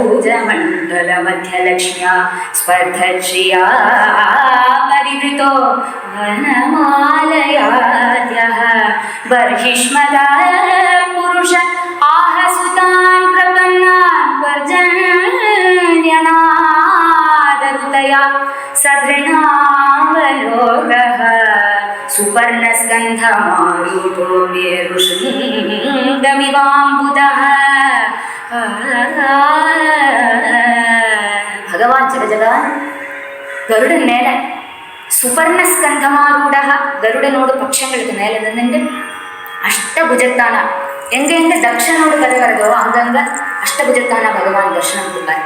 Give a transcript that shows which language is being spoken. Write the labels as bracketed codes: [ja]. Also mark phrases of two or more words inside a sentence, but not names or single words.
[sa] चन्द्रमण्डलमध्यलक्ष्म्या स्पर्धश्रिया परिवृतो वनमालयाद्यः बर्हिष्मदाय पुरुष आहसुतान् प्रपन्नान् पर्जन्यनादरुतया सधृणावलोकः सुपर्णस्कन्धमारूढो मेरुशृङ्गमिवाम्बुदः. [ta] பகவான் ஜெகஜகான் கருடன் மேல சுபர்ணஸ்கந்தமாரூடக கருடனோட பட்சங்களுக்கு மேல நின்று அஷ்டபுஜத்தானா எங்க தக்ஷனோடு கதை வருதோ அங்கங்க அஷ்டபுஜத்தானா பகவான் தர்சனம் கொடுப்பார்.